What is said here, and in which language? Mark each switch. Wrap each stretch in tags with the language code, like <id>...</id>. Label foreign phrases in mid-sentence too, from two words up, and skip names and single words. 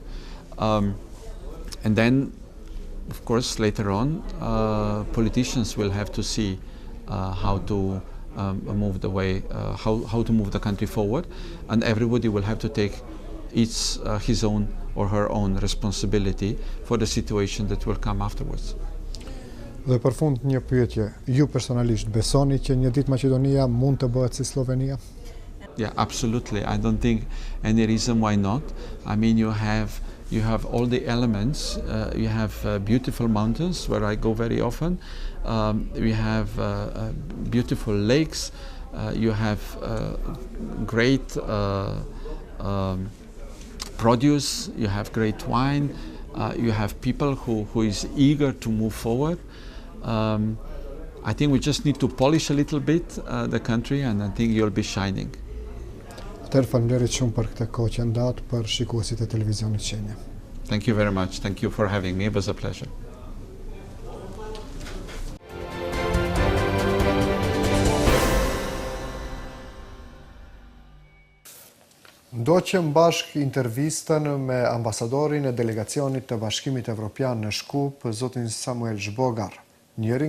<en>And then, of course, later on, politicians will have to see how to move the way, how to move the country forward, and everybody will have to take his own or her own responsibility for the situation that will come afterwards.</en> <sq>Dhe për fund një pyetje, ju personalisht besoni që një ditë Maqedonia mund të bëhet si Slovenia?</sq> <en>Yeah, absolutely. I don't think any reason why not. I mean, you have all the elements. You have beautiful mountains where I go very often. We have beautiful lakes. You have great produce. You have great wine. You have people who is eager to move forward. I think we just need to polish a little bit the country, and I think you'll be shining.</en> <sq>Faleminderit shumë për këtë kohë që ndat për shikuesit e televizionit Qenja.</sq> <en>Thank you very much. Thank you for having me. It was a pleasure.</en> <sq>Ndoqëm bashk intervistën me ambasadorin e delegacionit të Bashkimit Evropian në Shkup, zotin Samuel Zhbogar, njëri</sq>